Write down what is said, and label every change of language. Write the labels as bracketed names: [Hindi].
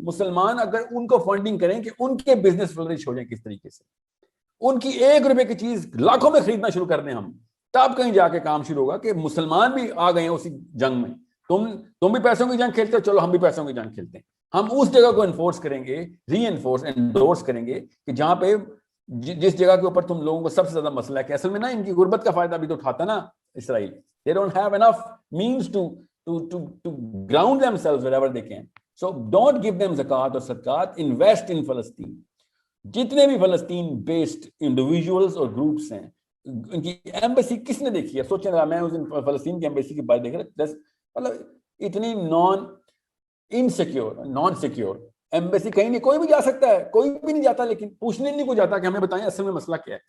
[Urdu] مسلمان اگر ان کو فنڈنگ کریں کہ ان کے بزنس فلرش ہو جائیں کس طریقے سے, ان کی 1 روپے کی چیز لاکھوں میں خریدنا شروع کر دیں ہم, تب کہیں جا کے کام شروع ہوگا کہ مسلمان بھی آ گئے ہیں اسی جنگ میں. تم بھی پیسوں کی جنگ کھیلتے ہو, چلو ہم بھی پیسوں کی جنگ کھیلتے ہیں. ہم اس جگہ کو انفورس کریں گے, انڈورس کریں گے کہ جہاں پہ جس جگہ کے اوپر تم لوگوں کو سب سے زیادہ مسئلہ ہے کہ اصل میں نا ان کی غربت کا فائدہ بھی تو اٹھاتا نا اسرائیل. [English] They don't have enough means to ground themselves wherever they can. So don't give them zakat or sadaqat, invest in Palestine. [Urdu] جتنے بھی فلسطین بیسڈ انڈیویجولز اور گروپس ہیں, ان کی ایمبیسی کس نے دیکھی ہے؟ سوچیں ذرا, میں اس دن فلسطین کی ایمبیسی کی بات دیکھ رہا, مطلب اتنی نان سیکیور ایمبیسی کہیں نہیں, کوئی بھی جا سکتا ہے, کوئی بھی نہیں جاتا, لیکن پوچھنے نہیں کوئی جاتا کہ ہمیں بتائیں اصل میں مسئلہ کیا ہے.